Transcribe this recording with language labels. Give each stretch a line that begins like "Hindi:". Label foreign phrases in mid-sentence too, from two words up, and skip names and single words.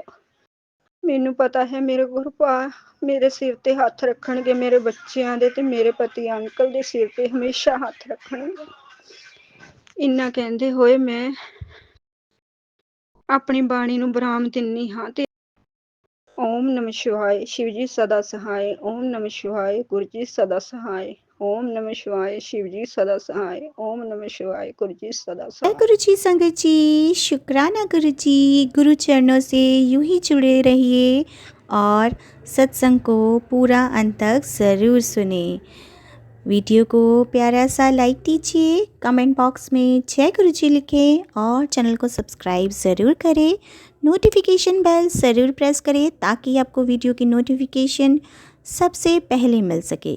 Punjabi: ਮੈਨੂੰ ਪਤਾ ਹੈ ਮੇਰੇ ਗੁਰੂਪਾ ਮੇਰੇ ਸਿਰ ਤੇ ਹੱਥ ਰੱਖਣਗੇ, ਮੇਰੇ ਬੱਚਿਆਂ ਦੇ ਤੇ ਮੇਰੇ ਪਤੀ ਅੰਕਲ ਦੇ ਸਿਰ ਤੇ ਹਮੇਸ਼ਾ ਹੱਥ ਰੱਖਣਗੇ। ਇੰਨਾ ਕਹਿੰਦੇ ਹੋਏ ਮੈਂ ਆਪਣੀ ਬਾਣੀ ਨੂੰ ਵਿਰਾਮ ਦਿੰਨੀ ਹਾਂ ਤੇ ਓਮ ਨਮः ਸ਼ਿਵਾਏ,
Hindi: शिव जी सदा सहाय। ओम नमः शिवाय, गुरु जी सदा सहाय। ओम नमः शिवाय, शिव जी सदा सहाय। ओम नमः शिवाय, गुरु जी सदा जय सहाय। गुरु जी संगत जी, शुक्राना गुरु जी। गुरु चरणों से यूं ही जुड़े रहिए और सत्संग को पूरा अंत तक ज़रूर सुने। वीडियो को प्यारा सा लाइक दीजिए,
English: comment box
Hindi: में जय गुरु जी लिखें और चैनल को सब्सक्राइब ज़रूर करें।
English: notification bell
Hindi: ज़रूर प्रेस करें ताकि आपको वीडियो की नोटिफिकेशन सबसे पहले मिल सके।